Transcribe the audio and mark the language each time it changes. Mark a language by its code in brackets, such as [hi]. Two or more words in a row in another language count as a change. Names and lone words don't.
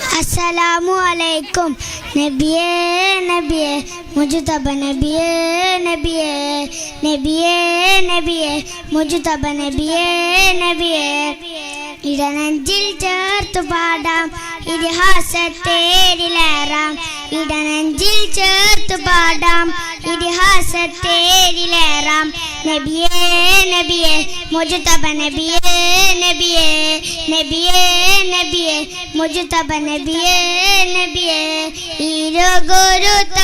[ar] السلام عليكم [ml] നബിയേ നബിയേ മുജ്തബ നബിയേ നബിയേ നബിയേ നബിയേ മുജ്തബ നബിയേ നബിയേ ഇടനെഞ്ചിൽ ചേർത്തു പാടാം ഇതിഹാസത്തേരിലേറാം ഇടനെഞ്ചിൽ ചേർത്തു പാടാം ഇതിഹാസത്തേരിലേറാം നബിയേ നബിയേ മുജ്തബ നബിയേ നബിയേ നബിയേ നബിയേ മുജ്തബ നബിയേ നബിയേ ഇരുഗുരു